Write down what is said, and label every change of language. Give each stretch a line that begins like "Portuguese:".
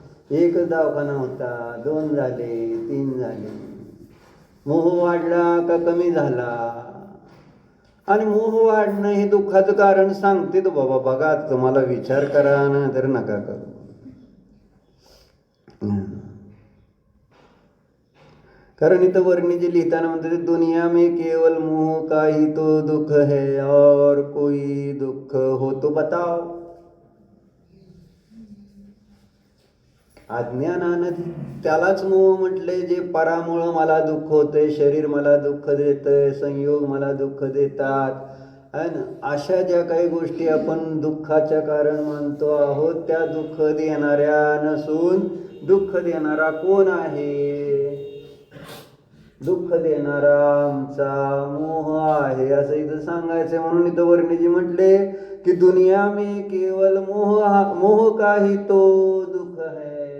Marathi: एकच दवाखाना होता, 2 झाले, 3 झाले. मोह वाढला का कमी झाला? आणि मोह वाढणं हे दुःखाचं कारण सांगते तो बाबा. बघा तुम्हाला विचार करा ना तर नका करू. कारण इथं वर्णी जे लिहिताना म्हणते
Hindi: दुनिया में केवल मोह का ही तो दुख है और कोई दुख हो तो बताओ.
Marathi: अज्ञानानं त्यालाच मोह म्हटले जे परामुळं मला दुःख होतंय, शरीर मला दुःख देतंय, संयोग मला दुःख देतात आहे ना. अशा ज्या काही गोष्टी आपण दुःखाच्या कारण मानतो आहोत त्या दुःख देणाऱ्या नसून दुःख देणारा कोण आहे? दुःख देणारा आमचा मोह आहे असं इथं सांगायचं. म्हणून इथं वर्णीजी म्हटले की
Hindi: दुनिया में केवल मोह का ही तो दुःख है.